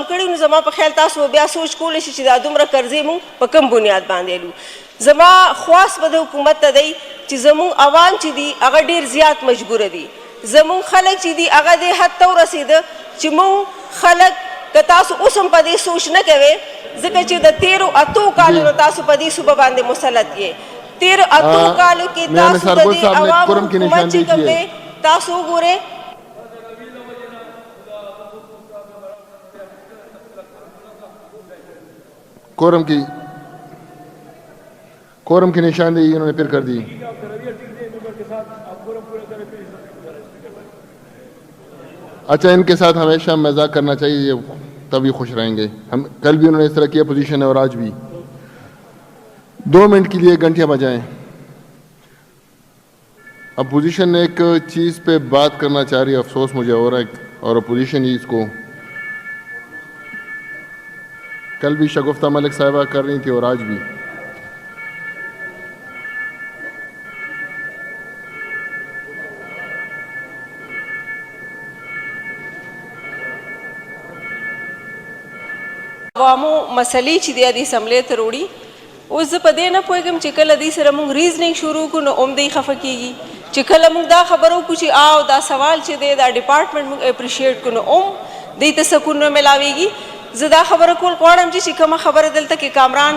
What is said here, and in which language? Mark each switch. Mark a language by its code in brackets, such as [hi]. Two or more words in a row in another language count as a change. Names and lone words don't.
[ps] کړي نو زما په خیال تاسو بیا سوچ کولی شي چې دا دومره قرضې مونږ په کم بنیاد باندې لو زما خواست به د حکومت ته دی چې زموږ عوام چې دي هغه ډېر زیات مجبوره دي زموږ خلک چې دي هغه دې حد ته ورسېده چې موږ خلک که تاسو اوس هم په دې سوچ نه کوئ ځکه چې د تېرو اتو کالونو تاسو په دې صوبه باندې مسلط یې تېرو اتو کالو کې تاسو د دې عوامو حکومت چې کوم دی تاسو وګورئ [ur] کورم کی نشاندہی انہوں نے پھر کر دی. اچھا، ان کے ساتھ ہمیشہ مذاق کرنا چاہیے، تبھی خوش رہیں گے. ہم کل بھی انہوں نے اس طرح کیا پوزیشن ہے اور آج بھی۔ 2 منٹ کے لیے گھنٹیاں بجائیں. اپوزیشن ایک چیز پہ بات کرنا چاہ رہی ہے، افسوس مجھے ہو رہا ہے، اور اپوزیشن ہی اس کو کل بھی شگفتہ ملک صاحبہ کر رہی تھی اور آج بھی. [ps] عوامو مسلې چې دی د اسمبلی ته وروړي اوس زه په دې نه پوهېږم چې کله دوی سره موږ ریزنینګ شروع کړو نو هم دوی خفه کېږي چې کله موږ دا خبره وکړو چې او دا سوال چې دی دا ډپارټمنټ موږ اپریشیټ کړو نو هم دوی ته سکون نه میلاویږي زه دا خبره کول غواړم چې کومه خبره دلته کې کامران